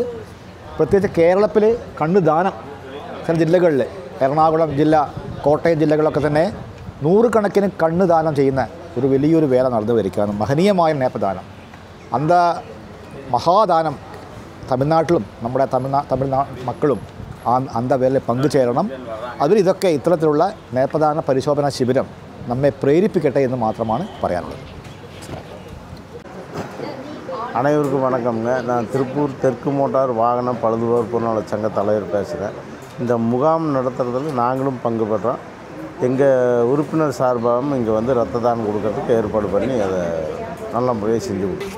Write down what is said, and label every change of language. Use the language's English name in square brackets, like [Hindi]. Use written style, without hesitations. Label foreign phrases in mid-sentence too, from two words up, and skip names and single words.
[Malayalam] പ്രത്യേകിച്ച് കേരളത്തിൽ കണ്ണ് ദാനം ചില ജില്ലകളിൽ, എറണാകുളം ജില്ല, കോട്ടയം ജില്ലകളൊക്കെ തന്നെ നൂറുകണക്കിന് കണ്ണ് ദാനം ചെയ്യുന്ന ഒരു വലിയൊരു വേല നടന്നു വരികയാണ്. മഹനീയമായ നേത്രദാനം, മഹാദാനം തമിഴ്നാട്ടിലും നമ്മുടെ തമിഴ്നാട് മക്കളും വേലയിൽ പങ്കുചേരണം. ഇതൊക്കെ ഇത്തരത്തിലുള്ള നേത്രദാന പരിശോധന ശിബിരം നമ്മെ പ്രേരിപ്പിക്കട്ടെ എന്ന് മാത്രമാണ് പറയാനുള്ളത്. [Tamil] அனைவருக்கும் வணக்கம்ங்க. நான் திருப்பூர் தெற்கு மோட்டார் வாகன பழுதுபோர் பொருளாளர் சங்க தலைவர் பேசுகிறேன். இந்த முகாம் நடத்துறதுல நாங்களும் பங்கு பெற்றோம். எங்கள் உறுப்பினர் சார்பாகவும் இங்கே வந்து ரத்த தானம் கொடுக்கறதுக்கு ஏற்பாடு பண்ணி அதை நல்ல முறையாக செஞ்சு கொடுத்தோம்.